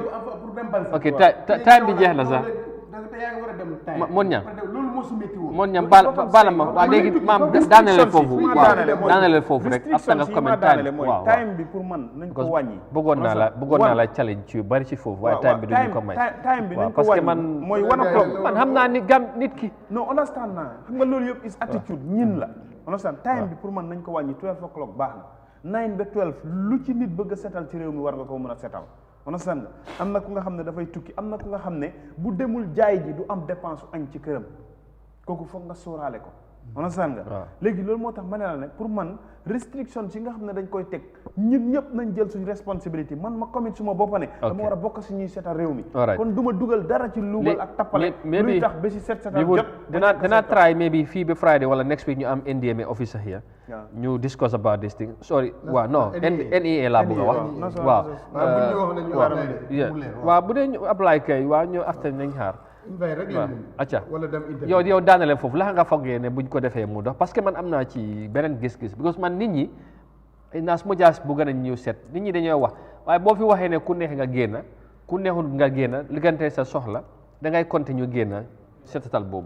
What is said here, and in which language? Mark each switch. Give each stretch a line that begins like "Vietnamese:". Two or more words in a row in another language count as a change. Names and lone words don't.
Wolof: ok time bi jeex na sax mon ñam bala ma waaw léegi maam daaneleel foofu waaw daaneleel foofu rek après nga commentaire waaw time bi pour man nañ ko wàññi bëggoon naa la challenge yu bari ci foofu waaye time bi duñu ko may time bi nañ ko
French: parce que
Wolof: wàññi man mooy 1 o'clock man xam naa ni nit ki non understand naa xam nga loolu yëpp
English: is attitude
Wolof: ñin la understand time bi pour man nañ ko wàññi 12 o'clock baax na 9 ba 12 lu ci nit bëgg a setal ci réew mi war nga ko mën a setal understand nga am na ku nga xam ne dafay tukki am na ku nga xam ne bu demul jaay ji du am dépense añ ci këram kooku foog nga sóoraale ko understand nga léegi loolu moo tax ma ne la ne pour man restriction ci nga xam ne dañ koy teg ñun ñëpp nañ jël suñu responsabilité man ma commit suma boppa ne dama war a bokk si ñuy setal réew mi kon du ma dugal dara ci luubal ak tappale luy tax ba si setal jot dinaa
English: try maybe
Wolof: fii ba Friday wala
English: next week
Wolof: ñu am
English: NDMA officer here
Wolof: ñu
English: discuss about this thing sorry
Wolof: waaw non NEA laa bëgg a wax waaw waaw bu dee ñu apply kay waaw ñu after nañ xaar acca yow daanale foofu la nga foogee ne buñ ko defee mu dox
French: parce que
Wolof: man am naa ci beneen gis-gis because man nit ñi naa su ma jaas bu gën a ñëw set nit ñi dañoo wax waaye boo fi waxee ne ku neex nga génn ku neexul nga génn liggante sa soxla da ngay continue génn setatal boobu